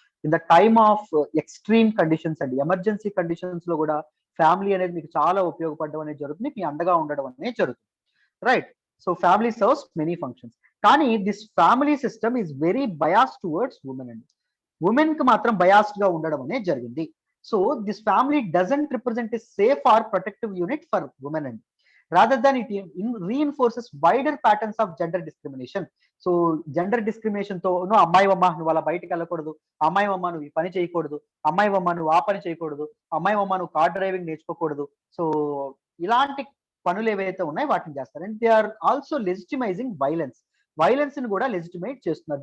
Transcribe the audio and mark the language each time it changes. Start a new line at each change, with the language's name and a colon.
English: in the time of extreme conditions
Telugu: అండి, emergency conditions లో కూడా ఫ్యామిలీ అనేది మీకు చాలా ఉపయోగపడడం అనేది జరుగుతుంది, మీ అండగా ఉండడం అనేది జరుగుతుంది. Right.
English: So family serves many functions. కానీ this family system is very biased towards
Telugu: women అండి. ఉమెన్ కి మాత్రం బయాస్డ్ గా ఉండడం అనేది జరిగింది.
English: So this family doesn't represent a safe or protective unit for women, and rather than it reinforces wider patterns of gender discrimination.
Telugu: So gender discrimination తో అమ్మాయి అమ్మ నువ్వు అలా బయటికి వెళ్ళకూడదు, అమ్మాయి అమ్మ నువ్వు ఈ పని చేయకూడదు, అమ్మాయి అమ్మ నువ్వు ఆ పని చేయకూడదు, అమ్మాయి అమ్మ నువ్వు కార్ డ్రైవింగ్ నేర్చుకోకూడదు. సో ఇలాంటి పనులు ఏవైతే ఉన్నాయో వాటిని చేస్తారు.
English: and they are also legitimising violence ని
Telugu: కూడా లెజిటిమైట్ చేస్తున్నారు.